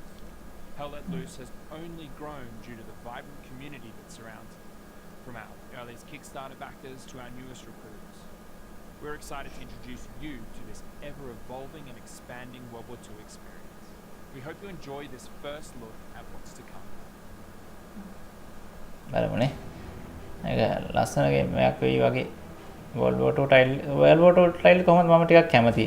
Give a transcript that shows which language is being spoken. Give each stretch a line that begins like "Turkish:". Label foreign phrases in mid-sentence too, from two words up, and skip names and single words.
English: Hell Let Loose has only grown due to the vibrant community that surrounds it, from our earliest Kickstarter backers to our newest recruits. We're excited to introduce you to this ever-evolving and expanding World War II experience. We hope you enjoy this first look at what's to come.
Sinhala: බලමුනේ. ඒක ලස්සන ගේම් එකක් වෙයි වගේ. World War II ටයිල් කොහොමද මම ටිකක් කැමතියි.